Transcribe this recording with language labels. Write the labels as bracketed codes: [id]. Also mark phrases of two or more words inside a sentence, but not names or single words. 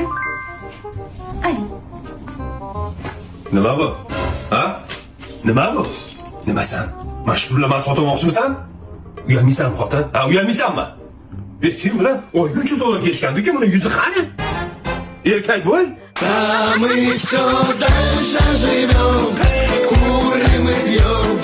[uz] Aling. Nima bu? Ha? Nima bu? Nimasan? Mashhurlamas sotmoqchimisan? Uyalmaysan xotin? Ha, uyalmaysanmi? Sen bilan oyguncha zo'rga kelishgandik-ku, buni yuzi qani? Erkak bo'l. [ru] А мы все дальше живем, курим и пьем.